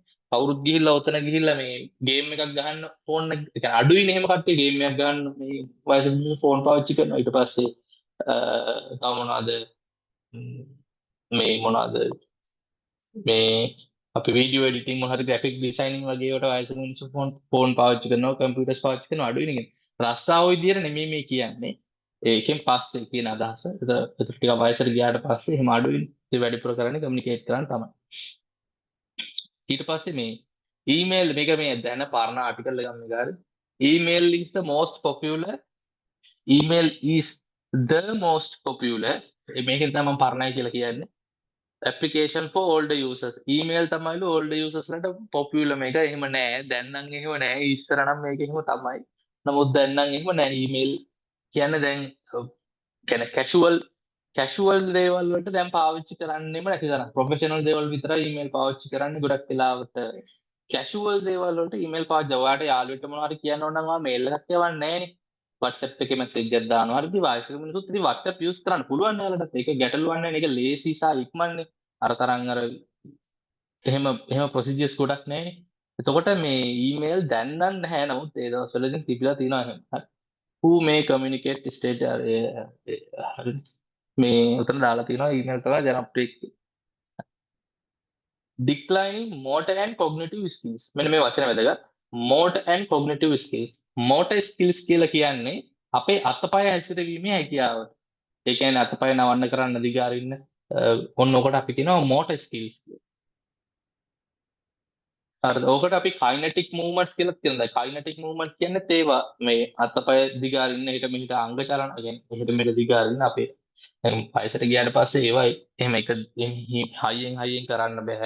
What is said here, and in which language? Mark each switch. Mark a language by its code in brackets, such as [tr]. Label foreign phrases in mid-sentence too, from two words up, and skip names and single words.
[si] කවුරුත් ගිහිල්ලා ඔතන ගිහිල්ලා මේ ගේම් එකක් ගහන්න ෆෝන් එක ඒ කියන්නේ අඩුයිනේ එහෙම කට්ටිය ගේම් එකක් ගන්න මේ වයස මිනිස්සු ෆෝන් පාවිච්චි කරනවා ඊට පස්සේ තව මොනවද මේ මොනවද මේ අපි [en] video editing [si] මොන හරි [en] graphic designing [si] වගේ ඒවට වයස මිනිස්සු ෆෝන් පාවිච්චි කරනවා කම්පියුටර්ස් පාවිච්චි කරනවා අඩුයිනේ කියන්නේ. රස්සාව විදියට නෙමෙයි මේ කියන්නේ. ඒකෙන් පස්සේ කියන අදහස. ඒතර ටික වයසට ගියාට පස්සේ එහෙම අඩුයිනේ. ඒ වැඩිපුර කරන්නේ කමියුනිකේට් කරන්න තමයි. ඊට පස්සේ මේ ඊමේල් මේක මේ දැන පරණ ආටිකල් එකක් මේක හරි. [en] email is the most popular email is the most popular [si] මේකෙන් තමයි මම පරණයි කියලා කියන්නේ. application for [en] older users [si] email තමයිලු [en] older users [si] ලට popular මේක එහෙම නෑ දැන් නම් එහෙම නෑ ඉස්සර නම් මේක එහෙම තමයි නමුත් දැන් නම් එහෙම නෑ email කියන්නේ දැන් කියන්නේ casual දේවල් වලට දැන් පාවිච්චි කරන්නෙම නැති තරම් professional දේවල් විතරයි email පාවිච්චි කරන්නේ ගොඩක් වෙලාවට casual දේවල් වලට email පාවිච්චි ඔයාලට යාළුවෙක්ට මොනවා හරි කියන්න ඕන නම් ඔයා mail එකක් යවන්නේ නෑනේ WhatsApp එකේ message එකක් දානවා හරි වයසක මිනිස්සුත් ඉතින් WhatsApp use කරන්න පුළුවන් යාළුවන්ට ඒක ගැටලුවක් නෑනේ ඒක ලේසි සහ ඉක්මන්නේ අර තරම් අර එහෙම procedures ගොඩක් නෑනේ එතකොට මේ email දැන් නම් නැහැ නමුත් ඒ දවස්වල ඉතින් තිබිලා තියෙනවා එහෙම හරි [en] who may communicate stage [si] හරි මේ උතන දාලා තියෙනවා email තමයි ජනප්‍රිය [en] declining motor and cognitive skills [si] මෙන්න මේ වචන වැදගත් [en] motor and cognitive skills motor skills [si] කියලා කියන්නේ අපේ අතපය හැසිරවීමේ හැකියාව. ඒ කියන්නේ අතපය නවන්න කරන්න දිගාරින්න ඔන්න ඔකට අපි කියනවා [en] motor skills [si] කියලා. හරිද? ඔකට අපි [en] kinetic movements [si] කියලා කියනවා. දැන් [en] kinetic movements [si] කියන්නේ ඒවා මේ අතපය දිගාරින්න හිට මෙහිට අංග චලන කියන්නේ එහෙට මෙහෙට දිගාරින්න අපේ දැන් වයසට ගියාට පස්සේ ඒවා එහෙම එක හයියෙන් කරන්න බෑ.